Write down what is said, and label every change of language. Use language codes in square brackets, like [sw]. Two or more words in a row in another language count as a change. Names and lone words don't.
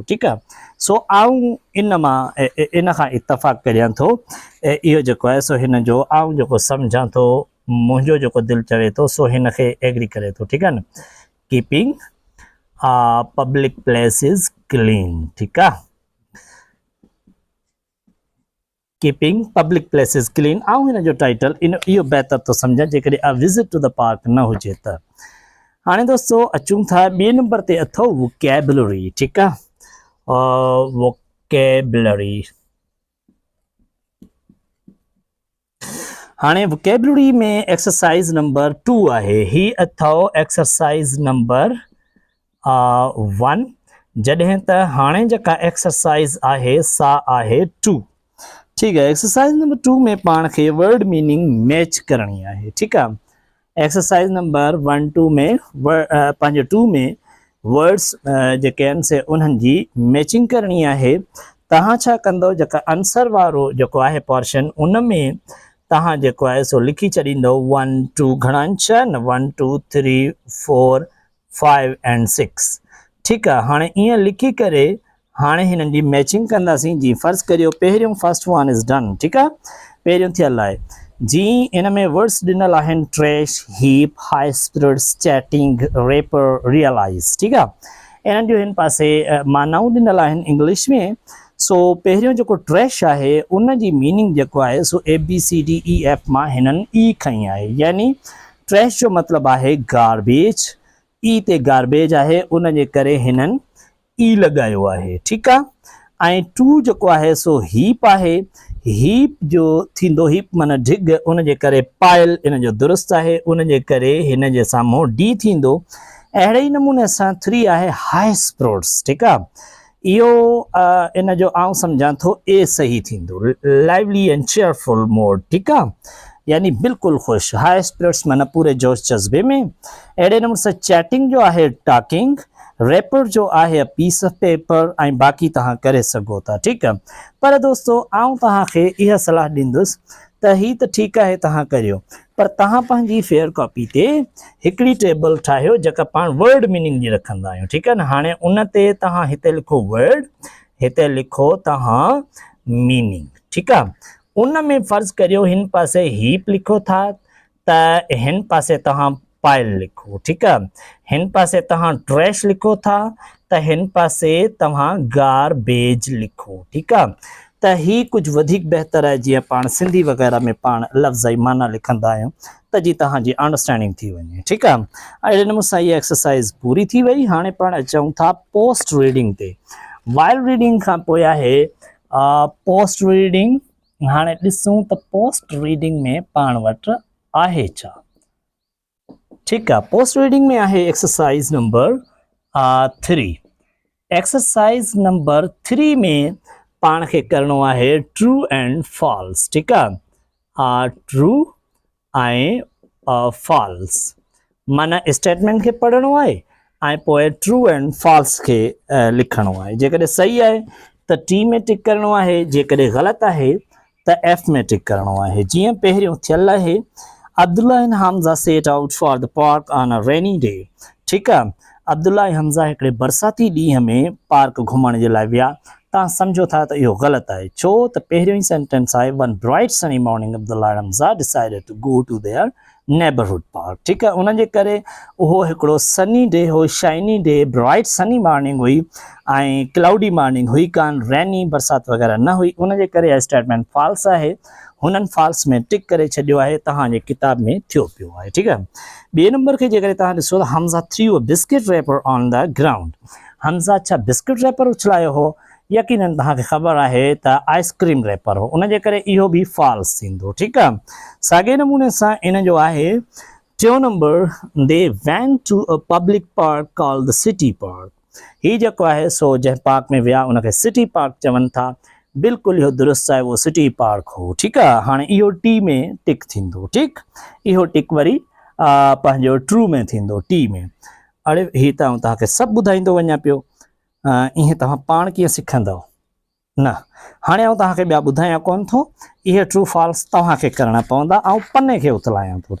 [sd] ठीकु आहे, सो आउं इन खां इतफ़ाक़ करियां थो, इहो जेको आहे सो हिन जो आउं जेको सम्झां थो, मुंहिंजो जेको दिलि चवे थो सो हिन खे एग्री करे थो। ठीकु आहे न, [en] keeping public places clean. [sd] ठीकु आहे, [en] keeping public places clean. [sd] ऐं हिन जो टाइटल इहो बहितर थो सम्झां जेकॾहिं [en] a visit to the park [sd] न हुजे त। हाणे दोस्तों अचूं था ॿिए नंबर ते अथव वोकेबुलरी। ठीकु आहे, वोकेबुलरी। हाणे वोकेबुलरी में [en] exercise number [sd] 2 आहे। ही अथव [en] exercise number [sd] 1, जॾहिं त हाणे जेका एक्सरसाइज आहे सा आहे 2। [ur] ٹھیک ہے. [en] exercise number [sd] 2 में पाण खे [en] word meaning match [sd] करनी है। [ur] ٹھیک ہے. [en] exercise number [sd] 1 2 में पंहिंजे 2 में वर्ड्स जेके आहिनि से उन्हनि जी मैचिंग करनी है। तव्हां छा कंदो, जेका आंसर वारो जेको आहे पोर्शन उन में तव्हां जेको आहे सो लिखी छॾींदो 1 2 घणा आहिनि 1 2 3 4 5 एंड 6। [ur] ٹھیک ہے. [sd] हाँ इं लिखी करे हाँ हिननि जी मैचिंग कंदासीं। जी फर्ज़ करियो पहिरियों [en] first one is done. [ur] ٹھیک ہے. [sd] पहिरियों थियल आहे। जी इन में वर्ड्स ॾिनल आहिनि [en] trash, heap, high spirits, chatting, wrapper, realize. [ur] ٹھیک ہے. [sd] इन्हनि जो हिन पासे मानाऊं ॾिनल आहिनि इंग्लिश में। सो पहिरियों जो ट्रैश है उन जी मीनिंग जो है सो ABCDEF मां हिननि ई खई है। यानी ट्रैश जो मतलब है गार्बेज, ई ते गार्बेज है उन जे करे हिननि ई लगायो है। [ur] ٹھیک ہے. [sd] 2 जो है सो हीप है। हीप जो थींदो हीप माना ढिग, उन जे करे पायल इन जो दुरुस्त है, उन जे करे हिन जे साम्हूं डी थींदो। अहिड़े ही नमूने सां 3 है [en] high spirits. [ur] ٹھیک ہے. [sd] इहो इन जो आउं सम्झां थो ए सही थींदो, [en] lively and cheerful mood. [ur] ٹھیک ہے. [sd] यानी बिल्कुल खुश, [en] high spirits [sd] माना पूरे जोश जज्बे में। अहिड़े नमूने सां चैटिंग जो है टॉकिंग, रेपर जो है [en] piece of paper, [sd] ऐं बाक़ी तव्हां करे सघो था। [ur] ٹھیک ہے. [sd] पर दोस्तों आउं तव्हांखे इहा सलाह ॾींदुसि त ही त ठीकु आहे तव्हां करियो, पर तव्हां पंहिंजी [en] fair copy [sd] ते हिकिड़ी टेबल ठाहियो जेका पाण [en] word meaning [sd] जी रखंदा आहियूं। [ur] ٹھیک ہے نا. [sd] हाणे उन ते तव्हां हिते लिखो वर्ड, हिते लिखो तव्हां मीनिंग। [ur] ٹھیک ہے. [sd] उन में फर्ज़ करियो हिन पासे हीप लिखो था त हिन पासे तव्हां पायल लिखो। [ur] ٹھیک ہے. [sd] हिन पासे तव्हां ट्रैश लिखो था त हिन पासे तव्हां गार्बेज लिखो। [ur] ٹھیک ہے. [sd] त ही कुछ वधिक बेहतर है जीअं पाण सिंधी वग़ैरह में पाण लफ़्ज़ माना लिखंदा आहियूं त जी तव्हांजी अंडरस्टैंडिंग थी वञे। [ur] ٹھیک ہے. [sd] अहिड़े नमूने सां इहा एक्सरसाइज पूरी थी वई। हाणे पाण अचूं था [en] post reading [sd] ते। [en] while reading [sd] खां पोइ आहे [en] post reading. [sd] हाणे ॾिसूं त [en] post reading [sd] में पाण वटि आहे छा। [ur] ٹھیک ہے. [en] post reading [sd] में आहे [en] exercise number [sd] 3। [en] exercise number [sd] 3 में पाण खे करणो है [en] true and false. [ur] ٹھیک ہے. [sd] ट्रू ऐं फॉल्स माना स्टेटमेंट के पढ़नो है ऐं पोइ [en] true and false [sd] के लिखणो है। जेकॾहिं सही है तो T में टिक करणो है, जेकॾहिं ग़लत है तो F में टिक करणो है। जीअं पहिरियों थियल है [en] Abdullah and Hamza set out for the park on a rainy day। [ur] ٹھیک ہے. [sd] अब्दुल्ला ऐं हमज़ा हिकिड़े बरसाती ॾींहं में पार्क घुमण जे लाइ विया। तव्हां सम्झो था त इहो ग़लति आहे। छो त पहिरियों ई सेंटेंस आहे [en] one bright sunny morning Abdullah and Hamza decided to go to their neighborhood park. [ur] ٹھیک ہے. [sd] उन जे करे उहो हिकिड़ो [en] sunny day [sd] हो, [en] shiny day, bright sunny morning [sd] हुई ऐं [en] cloudy morning [sd] हुई कान, रैनी बरसाति वग़ैरह न हुई। उन जे करे [en] statement false [sd] आहे। हुननि फॉल्स में टिक करे छॾियो आहे, तव्हांजे किताब में थियो पियो आहे। [ur] ٹھیک ہے. [sd] ॿिए नंबर के जेकॾहिं तव्हां ॾिसो त [en] Hamza threw a biscuit wrapper on the ground. [sd] हमज़ा छा [en] biscuit wrapper [sd] उछलायो हो? यकीनन तव्हांखे ख़बर आहे त [en] ice cream wrapper [sd] हो, उन जे करे इहो बि फॉल्स थींदो। ठीक आहे। साॻे नमूने सां इन जो आहे टियों नंबर [en] they went to a public park called the City Park. [sd] ही जेको आहे सो जंहिं पार्क में विया उनखे सिटी पार्क चवनि था। बिल्कुलु इहो दुरुस्त आहे, उहो सिटी पार्क हो। ठीक आहे। हाणे इहो टी में टिक थींदो। ठीक, इहो टिक वरी पंहिंजो ट्रू में थींदो टी में। अड़े ही त आउं तव्हांखे सभु ॿुधाईंदो वञा पियो, ईअं तव्हां पाण कीअं सिखंदव न। हाणे आउं तव्हांखे ॿिया ॿुधायां कोन थो, इहे ट्रू फॉल्स तव्हांखे करणा पवंदा, ऐं पने खे उथलायां थो।